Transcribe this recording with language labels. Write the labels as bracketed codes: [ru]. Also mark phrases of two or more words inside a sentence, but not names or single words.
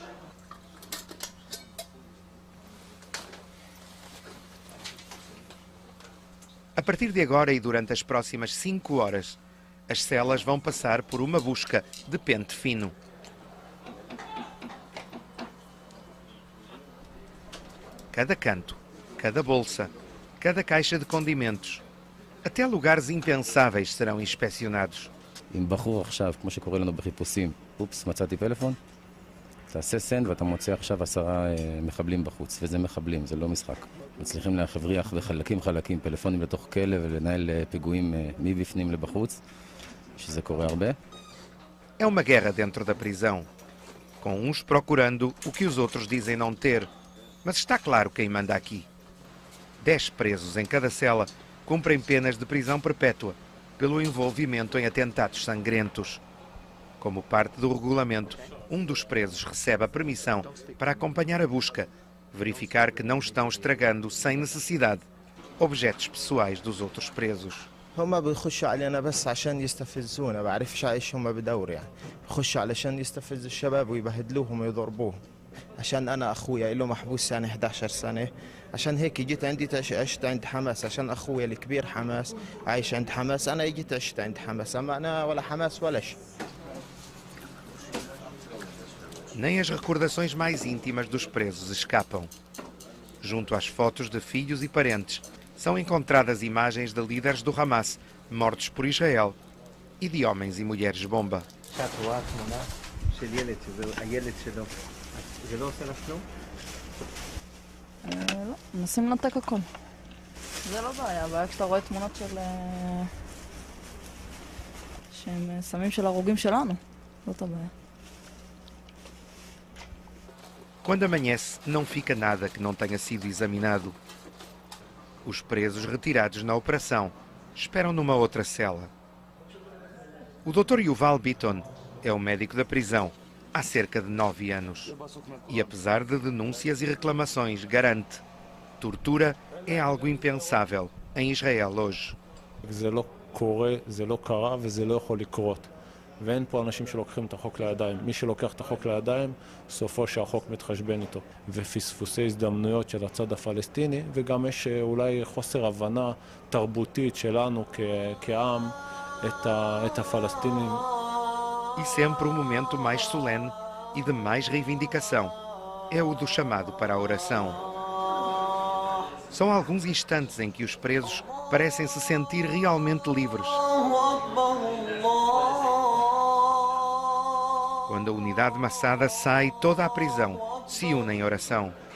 [pt] A partir de agora e durante as próximas 5 horas, as celas vão passar por uma busca de pente fino. Cada canto, cada bolsa, cada caixa de condimentos, até lugares impensáveis serão inspecionados. [he] אם בחור עכשיו, כמו שקורה לנו בחיפושים, אופס, מצאתי פלאפון, תעשה סנד ואתה מוצא עכשיו 10 מחבלים בחוץ, וזה מחבלים, זה לא משחק. מצליחים להבריח בחלקים פלאפונים לתוך כלא ולנהל פיגועים מבפנים לבחוץ, שזה קורה הרבה. [pt] É uma guerra dentro da prisão, com uns procurando o que os outros dizem não ter, mas está claro quem manda aqui. 10 presos em cada cela cumprem penas de prisão perpétua pelo envolvimento em atentados sangrentos. Como parte do regulamento, um dos presos recebe a permissão para acompanhar a busca, verificar que não estão estragando, sem necessidade, objetos pessoais dos outros presos. [ar] هم بيخشوا علينا بس عشان يستفزونا، بعرفش ايش هم بدور يعني. بيخشوا علشان يستفزوا الشباب ويبهدلوهم ويضربوهم. عشان انا اخويا له محبوس يعني 11 سنة، عشان هيك جيت عندي عشت عند حماس، عشان اخويا الكبير حماس عايش عند حماس، انا جيت عشت عند حماس، اما انا ولا حماس ولا شيء. [pt] Nem as recordações mais íntimas dos presos escapam. Junto às fotos de filhos e parentes, são encontradas imagens de líderes do Hamas mortos por Israel e de homens e mulheres bomba. [he] לא, מנסים לנתק הכל. זה לא בעיה, הבעיה כשאתה רואה תמונות שהם סמים של הרוגים שלנו, זאת הבעיה. [pt] Quando amanhece, não fica nada que não tenha sido examinado. Os presos retirados na operação esperam numa outra cela. O Dr. Yuval Bitton é o médico da prisão há cerca de 9 anos. E apesar de denúncias e reclamações, garante: tortura é algo impensável em Israel hoje. [he] זה לא קורה, זה לא קרה וזה לא יכול לקרות. ואין פה אנשים שלוקחים את החוק לידיים. מי שלוקח את החוק לידיים, סופו שהחוק מתחשבן איתו. ופספוסי הזדמנויות של הצד הפלסטיני, וגם יש אולי חוסר הבנה תרבותית שלנו כעם את הפלסטינים. [pt] E sempre o momento mais solene e de mais reivindicação é o do chamado para a oração. São alguns instantes em que os presos parecem se sentir realmente livres. Quando a unidade Massada sai, toda a prisão se une em oração.